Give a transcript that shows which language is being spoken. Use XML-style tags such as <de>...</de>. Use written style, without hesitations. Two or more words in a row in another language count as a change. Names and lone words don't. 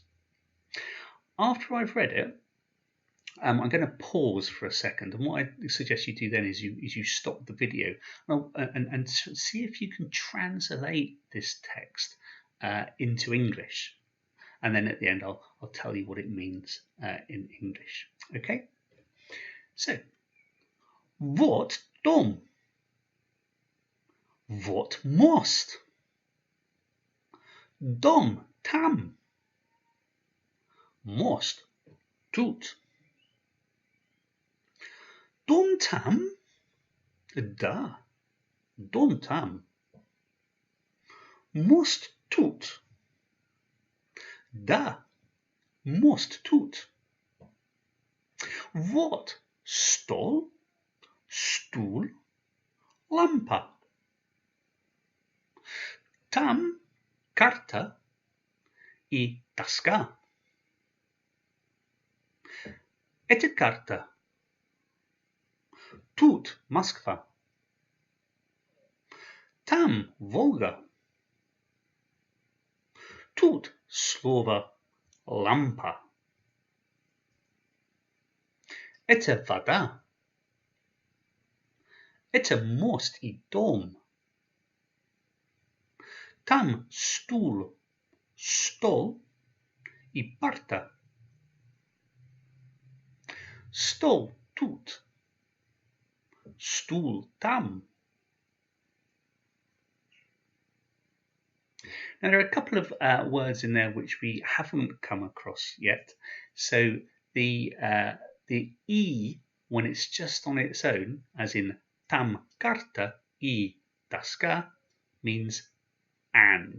<en>After I've read it, I'm going to pause for a second, and what I suggest you do then is you stop the video and see if you can translate this text into English, and then at the end I'll tell you what it means in English. Okay? So, what dom? What most?</en> <ru>Дом там. Мост тут. Дом там? Да. Дом там. Мост тут. Да. Мост тут. What? Stol, stool, lampa. Там карта и доска. Это карта. Тут Москва. Там Волга. Тут слово лампа. Это вода. Это мост и дом. Там стул, стол и парта. Стол тут. Stool tam.</ru> <en>Now there are a couple of words in there which we haven't come across yet. So the E, when it's just on its own, as in</en> <ru>там карта и доска,</ru> <en>means and.</en>